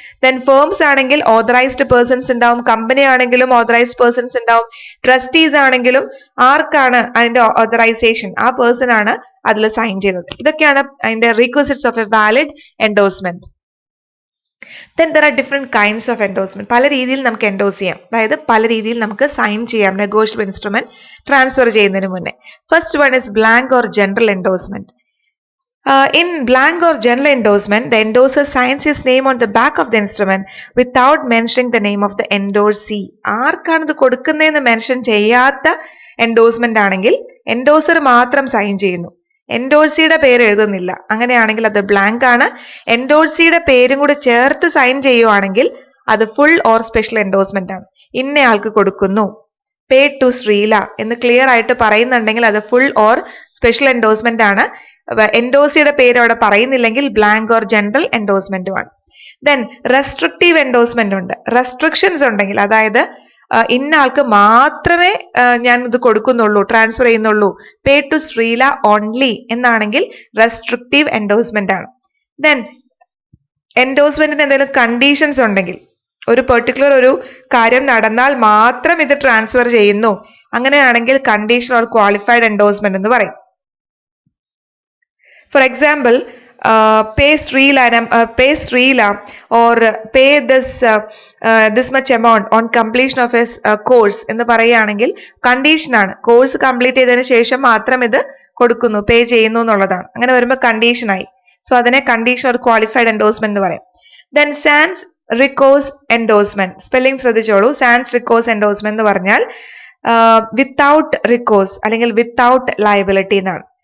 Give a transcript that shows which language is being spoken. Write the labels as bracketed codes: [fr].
[ml] Then firms ആണെങ്കിൽ authorised persons ഉണ്ടാവും, company ആണെങ്കിലും ഓതറൈസ്ഡ് പേഴ്സൺസ് ഉണ്ടാവും, ട്രസ്റ്റീസ് ആണെങ്കിലും ആർക്കാണ് അതിന്റെ ഓതറൈസേഷൻ ആ പേഴ്സൺ ആണ് അതിൽ സൈൻ ചെയ്യുന്നത്. ഇതൊക്കെയാണ് അതിന്റെ [en] Requisites of a valid endorsement. Then there are different kinds of endorsement. [ml] പല രീതിയിൽ നമുക്ക് എൻഡോസ് ചെയ്യാം, അതായത് പല രീതിയിൽ നമുക്ക് സൈൻ ചെയ്യാം നെഗോഷ്യബിൾ ഇൻസ്ട്രുമെന്റ് ട്രാൻസ്ഫർ ചെയ്യുന്നതിന് മുന്നേ. [en] First one is blank or general endorsement. In blank or general endorsement, the endorser signs his name on the back of the instrument without mentioning the name of the endorsee. [ml] ആർക്കാണ് ഇത് കൊടുക്കുന്നതെന്ന് mention ചെയ്യാത്ത endorsement ആണെങ്കിൽ endorser മാത്രം sign ചെയ്യുന്നു, എൻഡോഴ്സിയുടെ പേര് എഴുതുന്നില്ല. അങ്ങനെയാണെങ്കിൽ അത് ബ്ലാങ്ക് ആണ്. എൻഡോഴ്സിയുടെ പേരും കൂടി ചേർത്ത് സൈൻ ചെയ്യുവാണെങ്കിൽ അത് ഫുൾ ഓർ സ്പെഷ്യൽ എൻഡോഴ്സ്മെന്റ് ആണ്. ഇന്നയാൾക്ക് കൊടുക്കുന്നു, പേ ടു ശ്രീല എന്ന് ക്ലിയർ ആയിട്ട് പറയുന്നുണ്ടെങ്കിൽ അത് ഫുൾ ഓർ സ്പെഷ്യൽ എൻഡോഴ്സ്മെന്റ് ആണ്. എൻഡോസിയുടെ പേര് അവിടെ പറയുന്നില്ലെങ്കിൽ blank or general എൻഡോഴ്സ്മെന്റുമാണ്. Then restrictive endorsement ഉണ്ട്. റെസ്ട്രിക്ഷൻസ് ഉണ്ടെങ്കിൽ, അതായത് ഇന്ന ആൾക്ക് മാത്രമേ ഞാൻ ഇത് കൊടുക്കുന്നുള്ളൂ, ട്രാൻസ്ഫർ ചെയ്യുന്നുള്ളൂ, പേ ടു ശ്രീല ഓൺലി എന്നാണെങ്കിൽ റെസ്ട്രിക്റ്റീവ് എൻഡോഴ്സ്മെന്റ് ആണ്. ദെൻ എൻഡോഴ്സ്മെന്റിന് എന്തെങ്കിലും കണ്ടീഷൻസ് ഉണ്ടെങ്കിൽ, ഒരു പെർട്ടിക്കുലർ ഒരു കാര്യം നടന്നാൽ മാത്രം ഇത് ട്രാൻസ്ഫർ ചെയ്യുന്നു, അങ്ങനെയാണെങ്കിൽ കണ്ടീഷൻ ഓർ ക്വാളിഫൈഡ് എൻഡോഴ്സ്മെന്റ് എന്ന് പറയും. [en] For example, pay Srila or pay this much amount on completion of his course [ml] എന്ന് പറയുകയാണെങ്കിൽ കണ്ടീഷൻ ആണ്. കോഴ്സ് കംപ്ലീറ്റ് ചെയ്തതിനു ശേഷം മാത്രം ഇത് കൊടുക്കുന്നു, പേ ചെയ്യുന്നു എന്നുള്ളതാണ്. അങ്ങനെ വരുമ്പോൾ കണ്ടീഷൻ ആയി. സോ അതിനെ കണ്ടീഷൻ ഒരു ക്വാളിഫൈഡ് എൻഡോഴ്സ്മെന്റ് എന്ന് പറയും. ദെൻ സാൻസ് റിക്കോസ് എൻഡോഴ്സ്മെന്റ്, സ്പെല്ലിംഗ് ശ്രദ്ധിച്ചോളൂ. സാൻസ് റിക്കോസ് എൻഡോഴ്സ്മെന്റ് എന്ന് പറഞ്ഞാൽ വിത്തൗട്ട് റിക്കോസ് അല്ലെങ്കിൽ വിത്തൗട്ട് ലയബിലിറ്റി എന്നാണ്.